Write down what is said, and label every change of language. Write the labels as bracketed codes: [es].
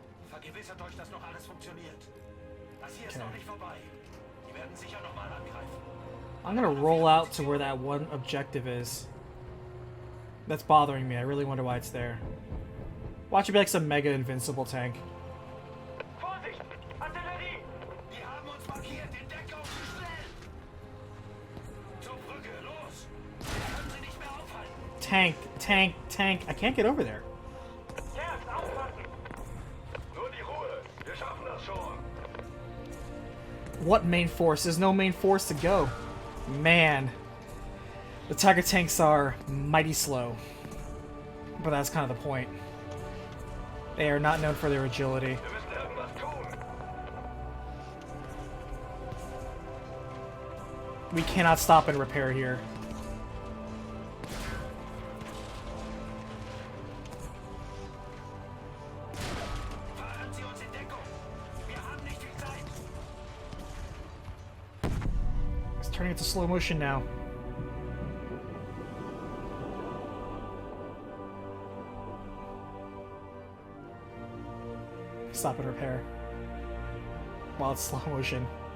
[de] Vergewissert euch, dass noch alles funktioniert. Das hier ist noch nicht vorbei. Die werden sicher nochmal angreifen. [en] I'm gonna roll out to where that one objective is. That's bothering me. I really wonder why it's there. Watch it be like some mega invincible tank. [de] Vorsicht! Artillerie! Die haben uns markiert, den Deckung schnell! Zur Brücke, los! Können sie nicht mehr aufhalten! [en] Tank, tank, tank. I can't get over there. [de] Kerz, aufpassen! Nur die Ruhe! Wir schaffen das schon! [en] What main force? There's no main force to go. Man. The Tiger tanks are mighty slow. But that's kind of the point. They are not known for their agility. [de] Wir müssen irgendwas tun! [en] We cannot stop and repair here. [de] Fahren Sie uns in Deckung! Wir haben nicht viel Zeit! [en] It's turning into slow motion now. Stop and repair. While it's slow motion.